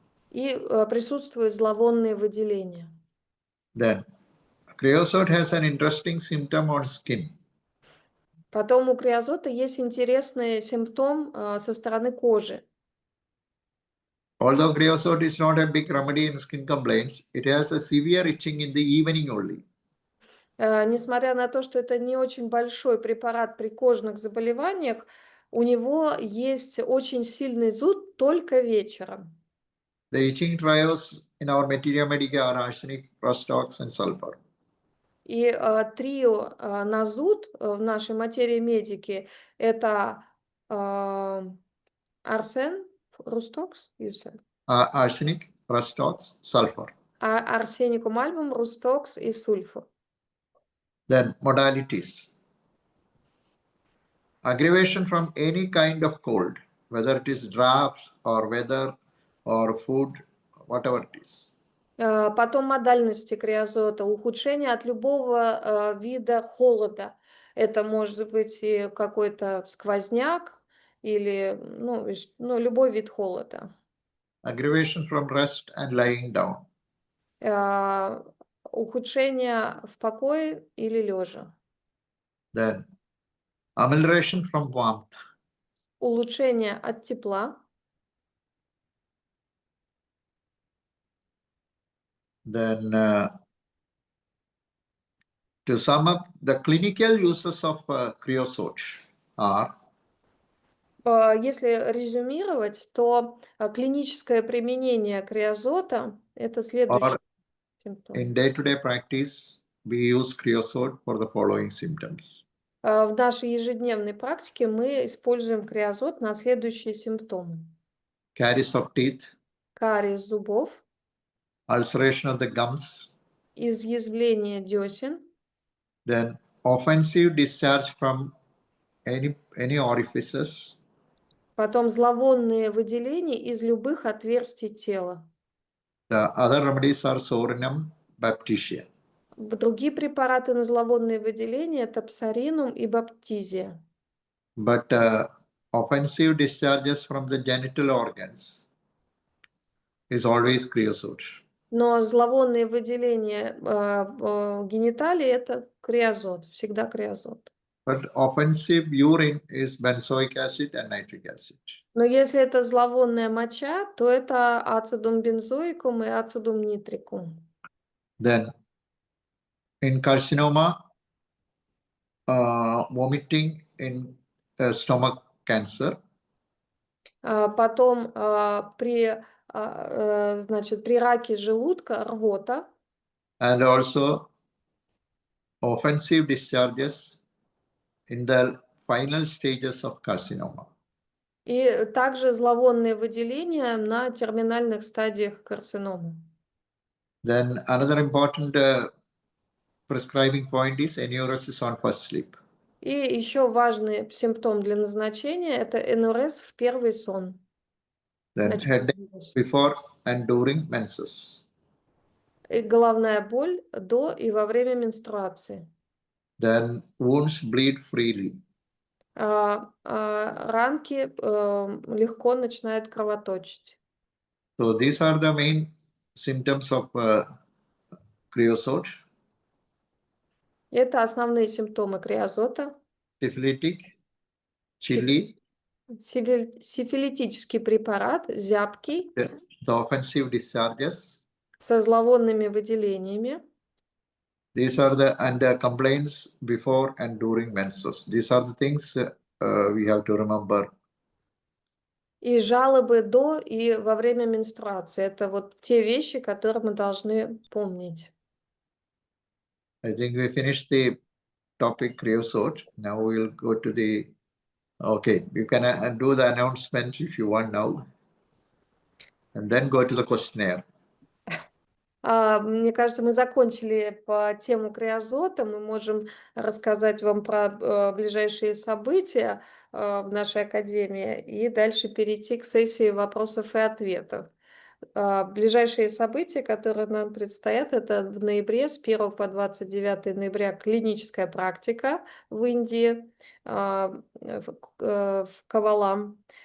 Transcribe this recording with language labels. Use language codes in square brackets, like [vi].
[ru] и присутствуют зловонные выделения. [en] Then, creosote has an interesting symptom on skin. [ru] Потом у креозота есть интересный симптом со стороны кожи. [en] Although creosote is not a big remedy in skin complaints, it has a severe itching in the evening only. [ru] Несмотря на то, что это не очень большой препарат при кожных заболеваниях, у него есть очень сильный зуд только вечером. [en] The itching trios in our Materia Medica are arsenic, rust ox, and sulfur. [ru] И трио на зуд в нашей материи медики – это арсен, рустокс, [en] Arsenic, rust ox, sulfur. [ru] арсеникум альбум, рустокс и сульфур. [en] Then modalities. Aggravation from any kind of cold, whether it is drafts or weather or food, whatever it is. [ru] Потом модальности креозота, ухудшение от любого вида холода. Это может быть и какой-то сквозняк или любой вид холода. [en] Aggravation from rest and lying down. [ru] Ухудшение в покое или лежа. [en] Then amelioration from warmth. [ru] Улучшение от тепла. [en] Then to sum up, the clinical uses of creosote are. [ru] Если резюмировать, то клиническое применение креозота – это следующий симптом. [en] In day-to-day practice, we use creosote for the following symptoms. [ru] В нашей ежедневной практике мы используем креозот на следующие симптомы. [en] Caries of teeth. [ru] Кариес зубов. [en] Ulceration of the gums. [ru] изъязвление десен. [en] Then offensive discharge from any orifices. [ru] Потом зловонные выделения из любых отверстий тела. [en] The other remedies are sorinum, baptisia. [ru] Другие препараты на зловонные выделения – это псаринум и баптизия. [en] But offensive discharges from the genital organs is always creosote. [ru] Но зловонные выделения гениталий – это креозот, всегда креозот. [en] But offensive urine is benzoic acid and nitric acid. [ru] Но если это зловонная моча, то это ацидум бензоикум и ацидум нитрикум. [en] Then in carcinoma, vomiting in stomach cancer. [ru] Потом значит, при раке желудка рвота. [en] And also offensive discharges in the final stages of carcinoma. [ru] И также зловонные выделения на терминальных стадиях карциномы. [en] Then another important prescribing point is enuresis on first sleep. [ru] И еще важный симптом для назначения – это энурез в первый сон. [en] Then headache before and during menses. [ru] И головная боль до и во время менструации. [en] Then wounds bleed freely. [ru] Ранки легко начинают кровоточить. [en] So these are the main symptoms of creosote. [ru] Это основные симптомы креозота. [en] Syphilitic, chilly, [ru] Сифилитический препарат, зябкий, [en] the offensive discharges. [ru] со зловонными выделениями. [en] These are the complaints before and during menses. These are the things we have to remember. [ru] И жалобы до и во время менструации. Это вот те вещи, которые мы должны помнить. [en] I think we finished the topic creosote. Now we'll go to the, okay, you can do the announcement if you want now. And then go to the questionnaire. [ru] Мне кажется, мы закончили по тему креозота. Мы можем рассказать вам про ближайшие события в нашей академии и дальше перейти к сессии вопросов и ответов. Ближайшие события, которые нам предстоят, это в ноябре, с 1 по 29 ноября клиническая практика в Индии, в Кавалам.